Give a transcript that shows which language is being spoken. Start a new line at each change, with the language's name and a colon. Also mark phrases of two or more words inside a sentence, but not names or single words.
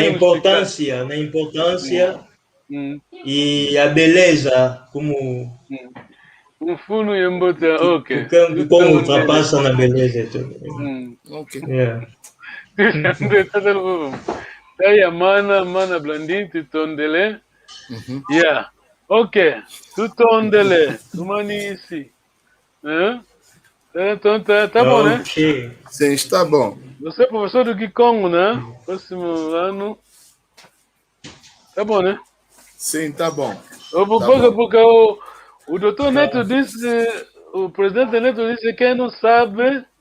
Portuguese: na importância e a beleza, como
Kongo: Munfunu Yembote. Ok.
Portuguese: Como ultrapassa na beleza. Ok. Aí a mana Blandin, Tutondele. Ok. Tutondele. Tumanisi. Então tá bom, né? Sim, está bom. Você é professor do Kikongo, né? Próximo ano. Tá bom, né? Sim, tá bom. Porque o doutor Neto disse, o presidente Neto disse que quem não sabe...